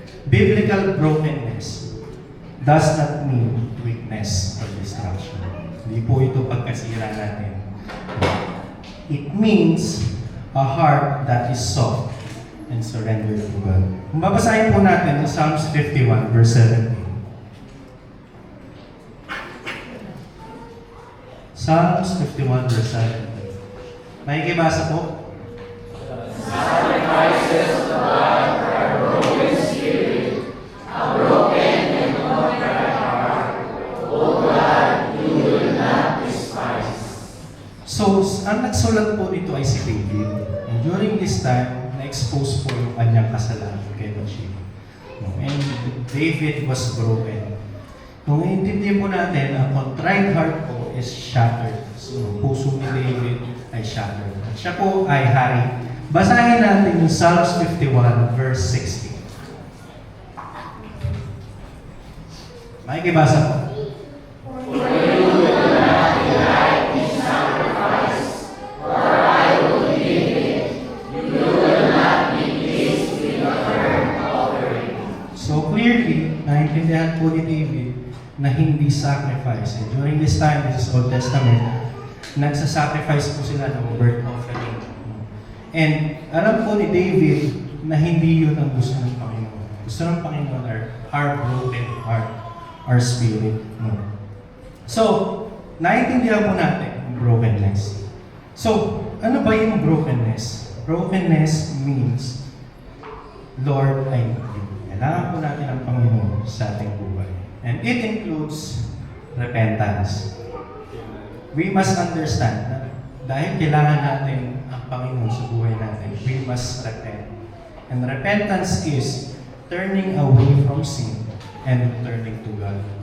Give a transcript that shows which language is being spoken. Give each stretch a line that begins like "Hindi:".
English: Biblical brokenness does not mean weakness or destruction.
Filipino: Hindi po ito pagkasira natin.
English: It means a heart that is soft and surrendered to God.
Filipino: Kung babasahin po natin sa Psalms 51 verse 17. Psalms 51 verse 17. Nakikibasa po?
English: Sacrifices to God are broken spirit, a broken and contrite heart. O God, you will not despise.
Filipino: So, ang nagsulat po nito ay si David.
English: And during this time,
Filipino: na-expose po yung kanyang kasalanan kay Bathsheba.
English: And David was broken.
Filipino: Kung iintindihin po natin,
English: ang contrite heart po is shattered.
Filipino: So, puso ni David ay shattered. At siya po ay hari. Basahin natin yung Psalms 51 verse 16. Makikibasa po.
English: For you will not delight in sacrifice, for I will give it. You will not be pleased with a burnt offering. So clearly,
Filipino: naintindihan po ni David na hindi sacrifice.
English: And during this time, this is Old Testament,
Filipino: nagsasacrifice po sila ng
English: burnt offering.
Filipino: And alam po ni David na hindi yun ang gusto ng Panginoon. Gusto ng Panginoon
English: our broken heart, our spirit. No.
Filipino: So, naiintindihan po natin ang brokenness. So, ano ba yung brokenness?
English: Brokenness means, Lord, I need you.
Filipino: Kailangan po natin ang Panginoon sa ating buhay.
English: And it includes repentance. We must understand
Filipino: na dahil kailangan natin ang Panginoon sa buhay natin,
English: we must repent. And repentance is turning away from sin and turning to God.